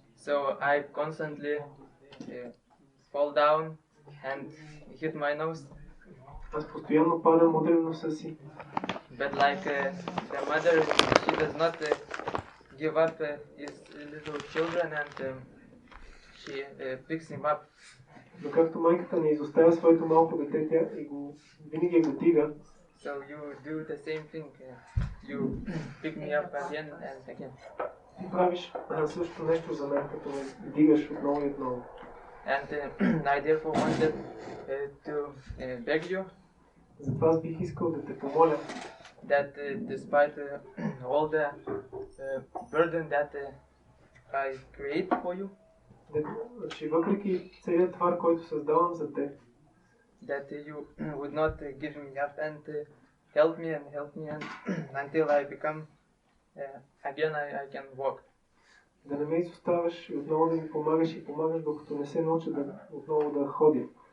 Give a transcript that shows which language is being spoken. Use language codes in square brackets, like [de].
[en] So I constantly fall down and hit my nose. [bg] Аз постоянно падам, удрям носа си. [en] But like the mother, she does not give up his little children and she picks him up. [bg] Но както майката не изоставя своето малко дете, тя винаги го дига. [en] So you do the same thing. You pick me up again and again. [bg] Ти правиш същото нещо за мен, като ме дигаш отново и отново. [en] And I therefore wanted to beg you. [bg] Затова аз бих искал да те помоля. [en] That despite all the burden that I create for you. [bg] Че въпреки целият товар, който създавам за теб. [en] That you would not give me up and help me and until I become again I can walk. [bg] Да не ме изоставаш и отново да ми помагаш и помагаш, докато не се науча отново да ходя.